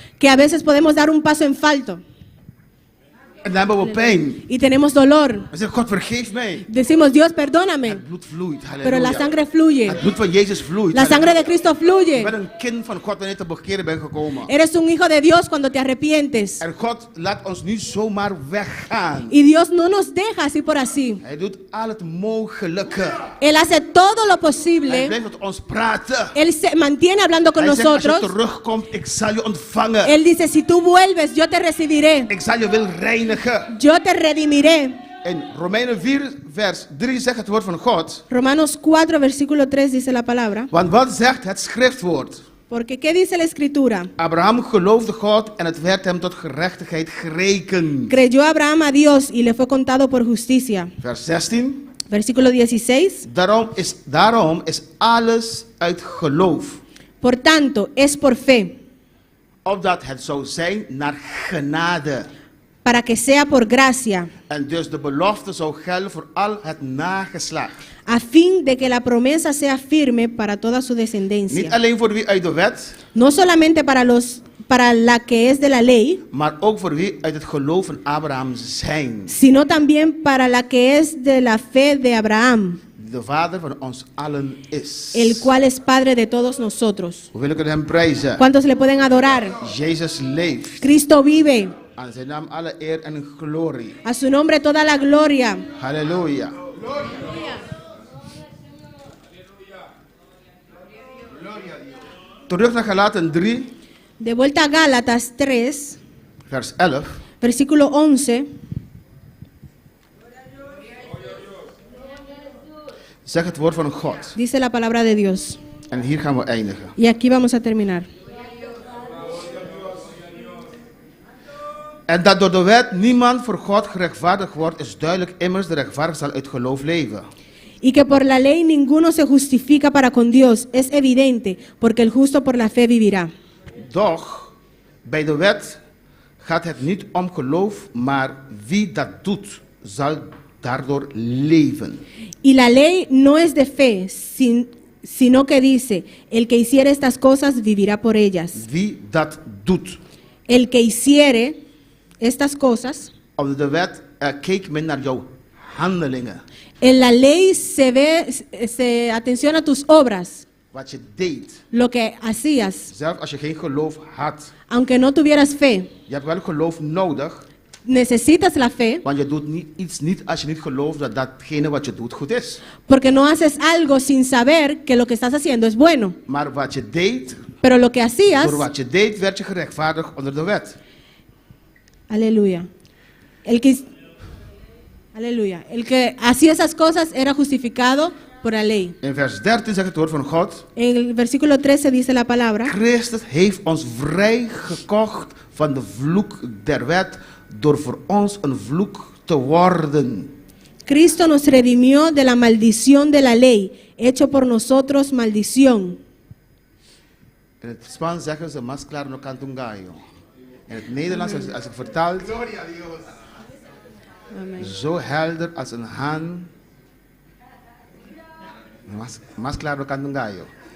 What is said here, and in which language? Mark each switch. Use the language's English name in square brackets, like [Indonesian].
[Spanish] Que a veces podemos dar un paso en falto. [Dutch] En dan hebben we pijn. [Spanish] Y tenemos dolor. [Dutch] We zeggen, God vergeef mij. [Spanish] Decimos, Dios, perdóname. [Dutch] Het bloed vloeit, [Spanish] Pero halleluja. la sangre fluye. [Dutch] Het bloed van Jezus vloeit. [Spanish] La sangre de halleluja. Cristo [Dutch] Je [Spanish] fluye. [Dutch] bent een kind van God wanneer je te bekeren bent gekomen. [Spanish] Eres un hijo de Dios cuando te arrepientes. [Dutch] En God laat ons niet zomaar weggaan. [Spanish] Y Dios no nos deja así por así. [Dutch] Hij doet al het mogelijke. [Spanish] Él hace todo lo [Dutch] Hij [Spanish] posible. [Dutch] blijft met ons praten. [Spanish] Él se mantiene hablando con [Dutch] Hij zegt, als je [Spanish] nosotros. [Dutch] terugkomt, ik zal je ontvangen. [Spanish] Él dice, si tú vuelves, yo te recibiré. [Dutch] Ik zal je wil reinigen. [Spanish] Yo te redimiré. [Dutch] In Romeinen 4 vers 3 zegt het woord van God. [Spanish] Romanos 4, versículo 3 dice la palabra. [Dutch] Want wat zegt het schriftwoord? [Spanish] Porque, ¿qué dice la escritura? [Dutch] Abraham geloofde God en het werd hem tot gerechtigheid gerekend. [Spanish] Creyó Abraham a Dios y le fue contado por justicia. [Dutch] Vers 16. [Spanish] Versículo 16. [Dutch] Daarom is alles uit geloof. [Spanish] Por tanto, es por fe, [Dutch] Opdat het zou zijn naar genade. [Spanish] para que sea por gracia, [Dutch] En dus de belofte zou gelden voor al het nageslacht. [Spanish] a fin de que la promesa sea firme para toda su [Dutch] Niet [Spanish] descendencia. [Dutch] alleen voor wie uit de wet, [Spanish] No solamente para la que es de la ley, [Dutch] maar ook voor wie uit het geloof van Abraham zijn. [Spanish] sino también para la que es de la fe de Abraham, [Dutch] De vader van ons allen is. [Spanish] el cual es Padre de todos nosotros. [Dutch] We willen hem prijzen. [Spanish] ¿Cuántos le pueden adorar? [Dutch] Jezus leeft. [Spanish] Cristo vive. [Dutch] Aan zijn naam alle eer en glorie. [Spanish] A su nombre toda la gloria. Halleluja. [Dutch] Terug naar Galaten 3, [Spanish] De vuelta a Gálatas 3, [Dutch] vers 11. [Spanish] versículo 11. [Dutch] Zeg het woord van God. [Spanish] Dice la palabra de Dios. [Dutch] En hier gaan we eindigen. [Spanish] Y aquí vamos a terminar. [Dutch] En dat door de wet niemand voor God gerechtvaardigd wordt, is duidelijk, immers de rechtvaardige zal uit geloof leven. [Spanish] Y que por la ley ninguno se justifica para con Dios es evidente, porque el justo por la fe vivirá. [Dutch] Doch, bij de wet gaat het niet om geloof, maar wie dat doet, zal daardoor leven. [Spanish] Y la ley no es de fe, sino que dice, el que hiciere estas cosas vivirá por ellas. [Dutch] Wie dat doet. [Spanish] El que hiciere estas cosas, [Dutch] Op de wet keek men naar jouw handelingen. [Spanish] en la ley se atenciona a tus obras, [Dutch] Wat je deed. [Spanish] lo que hacías, [Dutch] Zelfs als je geen geloof had. [Spanish] aunque no tuvieras fe. [Dutch] Je hebt wel geloof nodig. [Spanish] Necesitas la fe, [Dutch] Want je doet iets niet als je niet gelooft dat datgene wat je doet goed is. [Spanish] porque no haces algo sin saber que lo que estás haciendo es bueno. [Dutch] Maar wat je deed, [Spanish] Pero lo que hacías, [Dutch] door wat je deed, werd je gerechtvaardigd onder de wet. aleluya. [Spanish] Aleluya. El que hacía esas cosas era justificado por la ley. [Dutch] In vers 13 zegt het woord van God. [Spanish] En el versículo 13 dice la palabra: [Dutch] Christus heeft ons vrijgekocht van de vloek der wet door voor ons een vloek te worden. [Spanish] Cristo nos redimió de la maldición de la ley, hecho por nosotros maldición. [Dutch] In het Spaans zeggen ze [Spanish] mas claro no canto un gallo. [Dutch] In het Nederlands, als ik vertaal, zo helder als een haan. Mas claro kan ngayo.